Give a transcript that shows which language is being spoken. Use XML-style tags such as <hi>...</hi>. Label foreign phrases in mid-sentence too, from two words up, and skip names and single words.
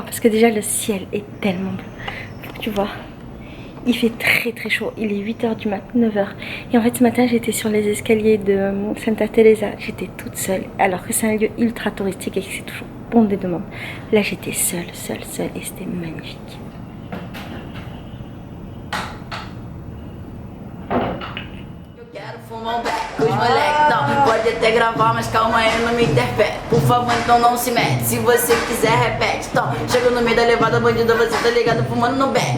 <fr>Parce que déjà le ciel est tellement bleu. Tu vois, il fait très très chaud, il est 8h du matin, 9h. Et en fait ce matin j'étais sur les escaliers de Santa Teresa, j'étais toute seule. Alors que c'est un lieu ultra touristique et que c'est toujours bondé de monde. Là j'étais seule et c'était magnifique.</fr> <pt>Os moleque, não, pode até gravar, mas calma aí, não me interfere. Por favor, então não se mete, se você quiser repete. Então, chego no meio da levada, bandida, você tá ligado, fumando no beck.</pt>